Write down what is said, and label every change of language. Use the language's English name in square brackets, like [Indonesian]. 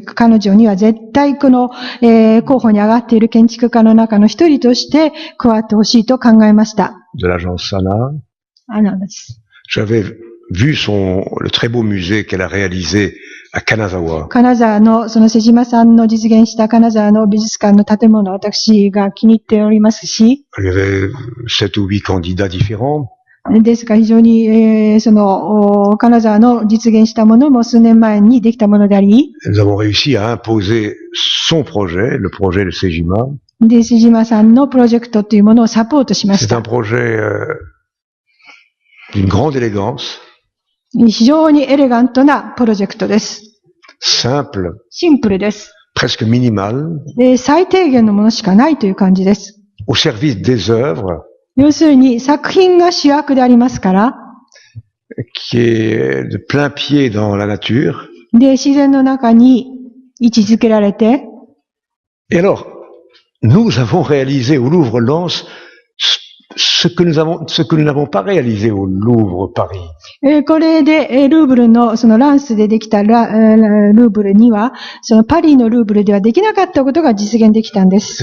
[Japanese] 彼女には絶対この、候補に上がっている建築家の中の一人として加わってほしいと考えました。 [French] De l'agence Sana. [Japanese] です。 [French] J'avais vu le très beau musée qu'elle a réalisé à Kanazawa. [Japanese] 金沢の、その瀬島さんの実現した金沢の美術館の建物、私が気に入っておりますし。 [French] Il y avait 7 ou 8 candidats différents. [Japanese] ですが非常に、その、金沢の実現したものも数年前にできたものであり。 [French] Nous avons réussi à imposer son projet, le projet de Sejima. [Japanese] で、瀬島さんのプロジェクトというものをサポートしまし [French] C'est [Japanese] た。 [French] un projet d'une grande élégance. [Japanese] 非常にエレガントなプロジェクトです。 [French] Simple. [Japanese] シンプルです。 [French] Presque minimal. [Japanese] で、最低限のものしかないという感じです。 [French] Au service des œuvres. [Japanese] 要するに作品が主役でありますから。 [French] Qui est de plein pied dans la nature. [Japanese] で、自然の中に位置づけられて。 [French] Et alors, nous avons réalisé au Louvre Lens ce que nous n'avons pas réalisé au Louvre Paris. [Japanese] これで、ルーブルの、そのランスでできたルーブルには、そのパリのルーブルではできなかったことが実現できたんです。